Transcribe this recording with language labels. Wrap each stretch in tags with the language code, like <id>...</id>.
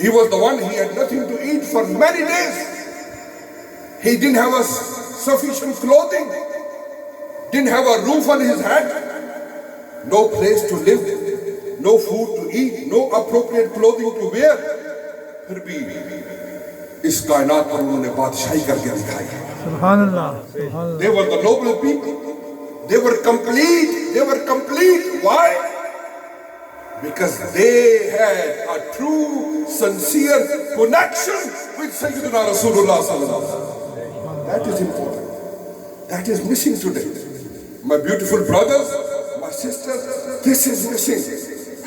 <en>He was the one, he had nothing to eat for many days. He didn't have a sufficient clothing, didn't have a roof on his head, no place to live, no food to eat, no appropriate clothing to wear.</en> <ur>پھر بھی اس کائنات پر انہوں نے بادشاہی کر کے دکھائی. سبحان اللہ. سبحان اللہ.</ur> <en>They were the noble people. They were complete. They were complete. Why? Because they had a true, sincere connection with Sayyidina Rasulullah sallallahu alaihi wasallam. That is important. That is missing today. My beautiful brothers, my sisters, this is missing.</en>